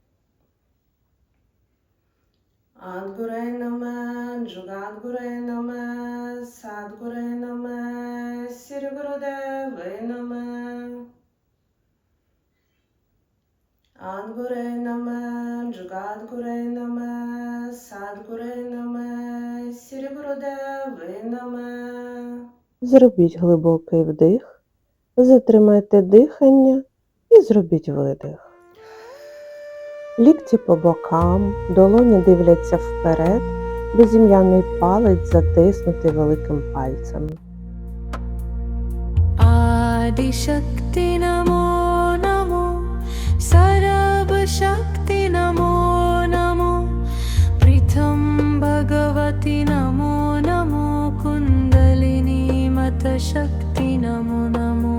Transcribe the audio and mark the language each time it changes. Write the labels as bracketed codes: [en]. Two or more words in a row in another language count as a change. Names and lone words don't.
[pa] ਆਦਿ ਗੁਰੇ ਨਮਹ, ਜੁਗਾਦਿ ਗੁਰੇ ਨਮਹ, ਸਤਿ ਗੁਰੇ ਨਮਹ, ਸਿਰੀ ਗੁਰਦੇਵੇ ਨਮਹ. ਆਦਿ ਗੁਰੇ ਨਮਹ, ਜੁਗਾਦਿ ਗੁਰੇ ਨਮਹ, ਸਤਿ ਗੁਰੇ ਨਮਹ, ਸਿਰੀ ਗੁਰਦੇਵੇ ਨਮਹ. [uk] Зробіть глибокий вдих, затримайте дихання і зробіть видих. Лікті по бокам, долоні дивляться вперед, безім'яний палець затиснутий великим пальцем. [pa] ਆਦਿ ਸ਼ਕਤੀ ਨਮੋ ਨਮੋ, ਸਰਬ ਸ਼ਕਤੀ ਨਮੋ ਨਮੋ, ਪ੍ਰਿਥਮ ਭਗਵਤੀ ਨਮੋ ਨਮੋ, ਕੁੰਡਲਿਨੀ ਮਾਤਾ ਸ਼ਕਤੀ ਨਮੋ ਨਮੋ.